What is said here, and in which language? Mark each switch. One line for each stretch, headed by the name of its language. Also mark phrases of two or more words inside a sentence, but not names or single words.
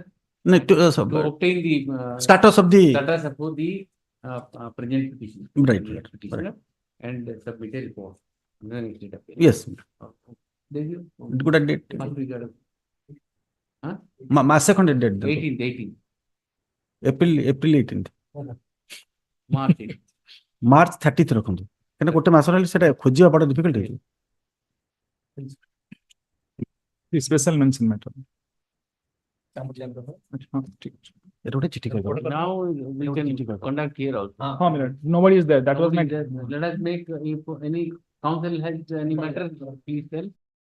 English: No, to obtain the status of the status of the present petitioner. Right, Petitioner right. and submit a report. Yes. Good at date. Huh? Ma second date. 18th. April 18th. March 18th.
Odia: March 30th ରଖନ୍ତୁ କାହିଁକିନା ଗୋଟେ ମାସ ରହିଲେ ସେଟା ଖୋଜିବା ବଡ଼ difficult ହେଇଯିବ।
English: Special mention matter.
Odia: ଏଟା ଗୋଟେ ଚିଠି କରିବ।
English: Now we can conduct here also. Nobody is there. That was my. Let us make, if any council has any matter, please tell.